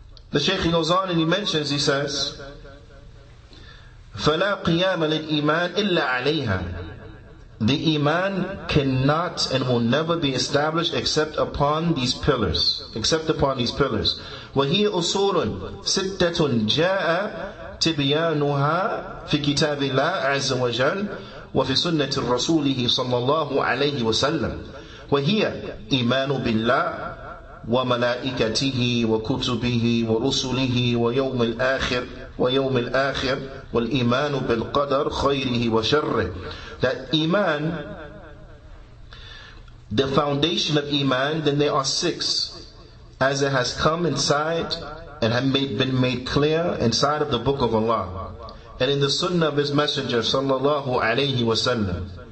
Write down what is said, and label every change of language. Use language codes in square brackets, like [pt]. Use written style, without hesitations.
[en] The Shaykh goes on and he mentions, he says, [ar] فَلَا قِيَامَ لِلْإِيمَانِ إِلَّا عَلَيْهَا. [en] The Iman cannot and will never be established except upon these pillars. Except upon these pillars. [ar] وَهِيَ أُصُولٌ سِتَّةٌ جَاءَ تبيانها في كتاب الله عز وجل وفي سنة رسوله صلى الله عليه وسلم. وهي إيمان بالله وملائكته وكتبه ورسله ويوم الآخر والإيمان بالقدر خيره وشره. [en] That Iman, the foundation of Iman, then there are 6, as it has come inside and have been made clear inside of the book of Allah and in the sunnah of His Messenger sallallahu alayhi wasallam.